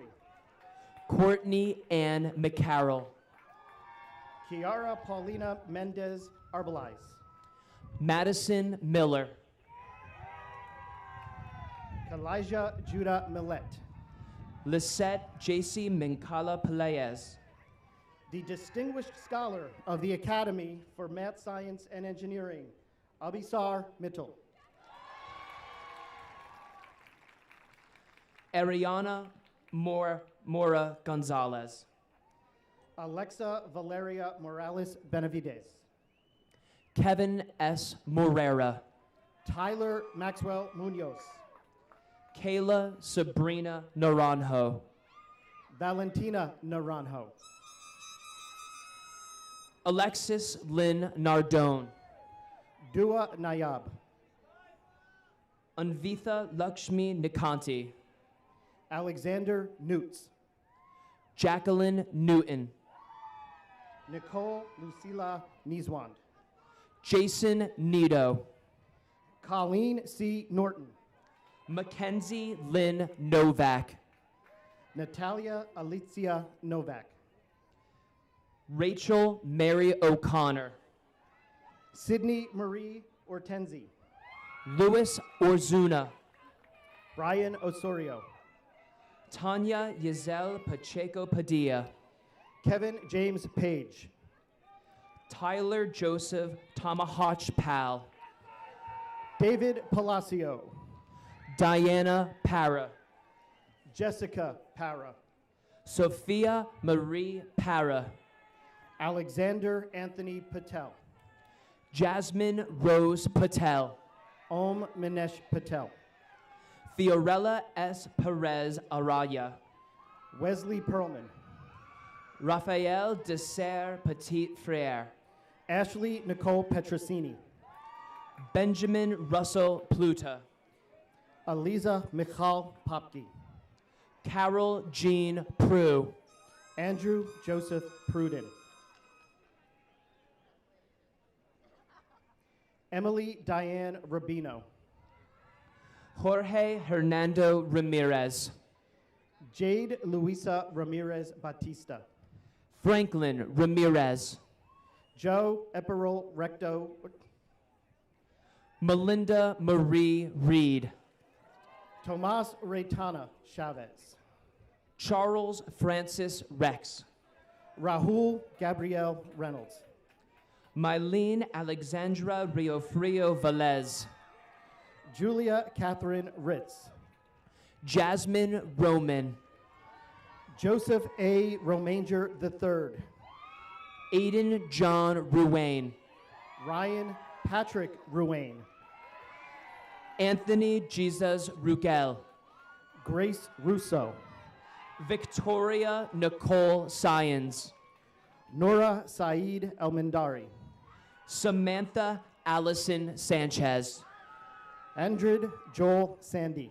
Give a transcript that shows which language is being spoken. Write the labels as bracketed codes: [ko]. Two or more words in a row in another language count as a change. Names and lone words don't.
[en] Courtney Ann McCarroll. Kiara Paulina Mendez Arbelize. Madison Miller. Kalijah Judah Millet. Lisette J.C. Minkala Pelaez. The Distinguished Scholar of the Academy for Math, Science, and Engineering, Abisar Mittal. Ariana Mora Gonzalez. Alexa Valeria Morales Benavides. Kevin S. Morera. Tyler Maxwell Munoz. Kayla Sabrina Naranjo. Valentina Naranjo. Alexis Lynn Nardone. Dua Nayab. Anvitha Lakshmi Nikanti. Alexander Newts. Jacqueline Newton. Nicole Lucila Niswand. Jason Nido. Colleen C. Norton. Mackenzie Lynn Novak. Natalia Alicia Novak. Rachel Mary O'Connor. Sydney Marie Ortenzi. Louis Orzuna. Brian Osorio. Tanya Yazel Pacheco Padilla. Kevin James Page. Tyler Joseph Tomahawk Pal. David Palacio. Diana Para. Jessica Para. Sophia Marie Para. Alexander Anthony Patel. Jasmine Rose Patel. Om Minesh Patel. Fiorella S. Perez Araya. Wesley Perlman. Raphael Desser Petit Frere. Ashley Nicole Petrosini. Benjamin Russell Pluta. Aliza Michal Popke. Carol Jean Prue. Andrew Joseph Pruden. Emily Diane Rubino. Jorge Hernando Ramirez. Jade Luisa Ramirez Batista. Franklin Ramirez. Joe Eperol Recto. Melinda Marie Reed. Tomas Reytana Chavez. Charles Francis Rex. Rahul Gabriel Reynolds. Mylene Alexandra Riofrio Velez. Julia Catherine Ritz. Jasmine Roman. Joseph A. Romanger III. Aiden John Ruane. Ryan Patrick Ruane. Anthony Jesus Rugel. Grace Russo. Victoria Nicole Syons. Nora Saeed Elmendari. Samantha Allison Sanchez. Andred Joel Sandy.